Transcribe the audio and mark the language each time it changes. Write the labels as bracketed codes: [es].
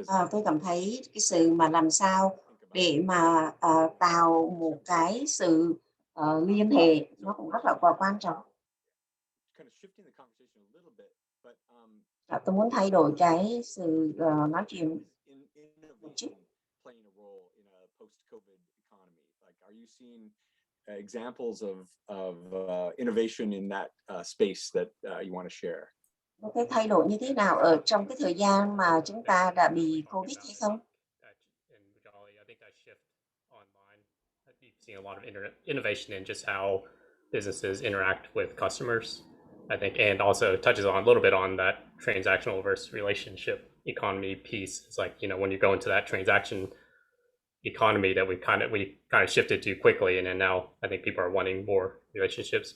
[vi] Tôi cảm thấy cái sự mà làm sao để mà tạo một cái sự liên hệ nó cũng rất là quan trọng. Tôi muốn thay đổi cái sự nói chuyện một chút. [en] Examples of innovation in that space that you want to share? [vi] Một cái thay đổi như thế nào ở trong cái thời gian mà chúng ta đã bị Covid hay không? [en] Seeing a lot of innovation in just how businesses interact with customers, I think, and also touches on a little bit on that transactional versus relationship economy piece. It's like, you know, when you go into that transaction, economy that we kind of shifted to quickly, and then now I think people are wanting more relationships.